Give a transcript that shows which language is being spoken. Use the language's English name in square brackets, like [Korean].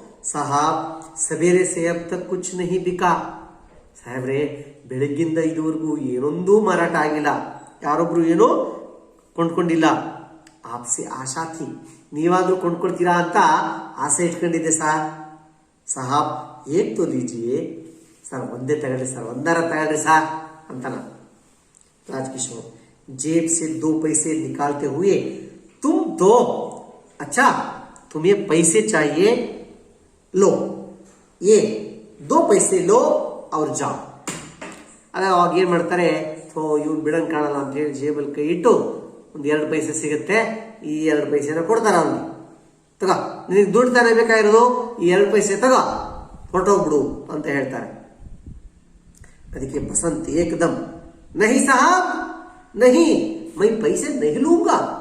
[Hindi] ಸಾಹಬ್ ಸವೇರೆ ಸೇ ಅಬ್ ತಕ್ ಕುಚ್ ನಹಿ ಬಿಕಾ, [Kannada] ಸಾಹೇಬ್ರೆ ಬೆಳಗ್ಗಿಂದ ಇದುವರೆಗೂ ಏನೊಂದೂ ಮಾರಾಟ ಆಗಿಲ್ಲ, ಯಾರೊಬ್ರು ಏನೋ ಕೊಂಡ್ಕೊಂಡಿಲ್ಲ. [Hindi] ಆಪ್ಸೆ ಆಶಾ ಥಿ, [Kannada] ನೀವಾದ್ರೂ ಕೊಂಡ್ಕೊಳ್ತೀರಾ ಅಂತ ಆಸೆ ಇಟ್ಕೊಂಡಿದ್ದೆ ಸರ್. [Hindi] ಸಾಹಬ್ ಏಕ್ ತೋ ಲೀಜಿಯೇ, [Kannada] ಸರ್ ಒಂದೇ ತಗೊಳ್ಳಿ ಸರ್, 1 ತಗೊಳ್ಳಿ ಸರ್ ಅಂತಾನ. [Hindi] ರಾಜಕಿಶೋರ್ जेब से 2 पैसे निकालते हुए तुम दो, अच्छा तुम्हें पैसे चाहिए, लो ये 2 पैसे लो और जाओ. [Kannada] ಅದ ಅವಾಗ ಏನ್ ಮಾಡ್ತಾರೆ, ಇವ್ನು ಬಿಡಂಗ್ ಕಾಣಲ್ಲ ಅಂತ ಹೇಳಿ ಜೇಬಲ್ ಕೈ ಇಟ್ಟು ಒಂದು 2 ಪೈಸೆ ಸಿಗುತ್ತೆ, ಈ 2 ಪೈಸೆನ ಕೊಡ್ತಾರ ಅವನಿಗೆ. ತಗೋ, ನಿನಗೆ ದುಡ್ಡು ತಾನೇ ಬೇಕಾಗಿರೋದು, ಈ 2 ಪೈಸೆ ತಗೋ, ಹೊರಟೋಗ್ಬಿಡು ಅಂತ ಹೇಳ್ತಾರೆ. ಅದಕ್ಕೆ [Hindi] ಬಸಂತ್ ಏಕದಮ್ ನಹಿ ಸಾಹಬ್ ನಹಿ, ಮೈ ಪೈಸೆ ನಹಿ ಲೂಂಗಾ.